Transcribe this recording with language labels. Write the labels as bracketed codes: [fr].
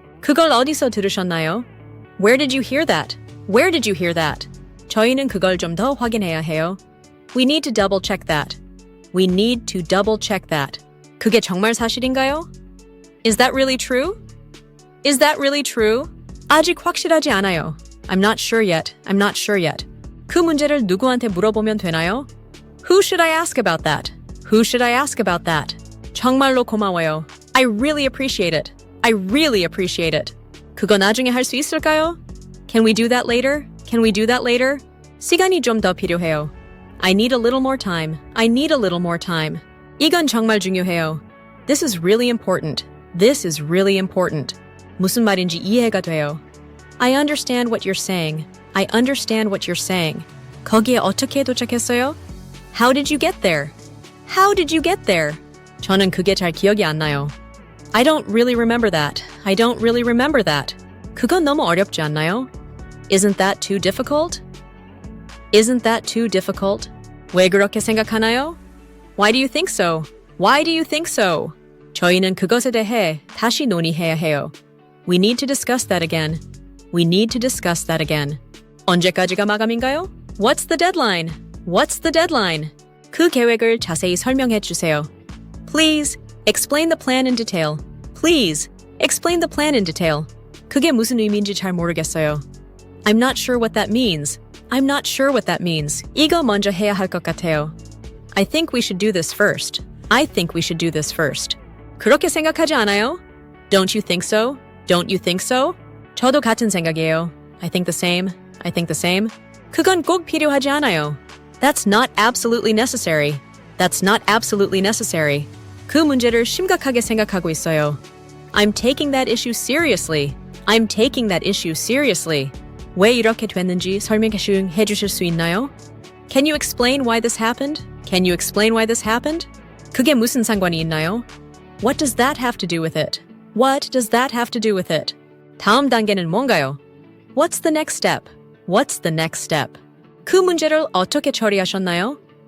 [ko] 그걸 어디서 들으셨나요? [en] Where did you hear that? Where did you hear that? [ko] 저희는 그걸 좀 더 확인해야 해요. [en] We need to double check that. We need to double check that. [ko] 그게 정말 사실인가요? [en] Is that really true? Is that really true? [ko] 아직 확실하지 않아요. [en] I'm not sure yet. I'm not sure yet. [ko] 그 문제를 누구한테 물어보면 되나요? [en] Who should I ask about that? Who should I ask about that? [ko] 정말로 고마워요. [en] I really appreciate it. I really appreciate it. [ko] 그거 나중에 할 수 있을까요? [en] Can we do that later? Can we do that later? [ko] 시간이 좀 더 필요해요. [en] I need a little more time. I need a little more time. [ko] 이건 정말 중요해요. [en] This is really important. This is really important. [ko] 무슨 말인지 이해가 돼요. [en] I understand what you're saying. I understand what you're saying. [ko] 거기에 어떻게 도착했어요? [en] How did you get there? How did you get there? [ko] 저는 그게 잘 기억이 안 나요. [en] I don't really remember that. I don't really remember that. [ko] 그건 너무 어렵지 않나요? [en] Isn't that too difficult? Isn't that too difficult? [ko] 왜 그렇게 생각하나요? [en] Why do you think so? Why do you think so? [ko] 저희는 그것에 대해 다시 논의해야 해요. [en] We need to discuss that again. We need to discuss that again. [ko] 언제까지가 마감인가요? [en] What's the deadline? What's the deadline? [ko] 그 계획을 자세히 설명해 주세요. [en] Please, explain the plan in detail. Please, explain the plan in detail. [ko] 그게 무슨 의미인지 잘 모르겠어요. [en] I'm not sure what that means. I'm not sure what that means. [ko] 이거 먼저 해야 할 것 같아요. [en] I think we should do this first. I think we should do this first. [ko] 그렇게 생각하지 않아요? [en] Don't you think so? Don't you think so? [ko] 저도 같은 생각이에요. [en] I think the same. I think the same. [ko] 그건 꼭 필요하지 않아요. [en] That's not absolutely necessary. That's not absolutely necessary. [ko] 그 문제를 심각하게 생각하고 있어요. [en] I'm taking that issue seriously. I'm taking that issue seriously. [ko] 왜 이렇게 됐는지 설명해 주실 수 있나요? [en] Can you explain why this happened? Can you explain why this happened? [ko] 그게 무슨 상관이 있나요? [en] What does that have to do with it? What does that have to do with it? [ko] 다음 단계는 뭔가요? [en] What's the next step? What's the next step? [ko] 그 문제를 어떻게 처리하셨나요?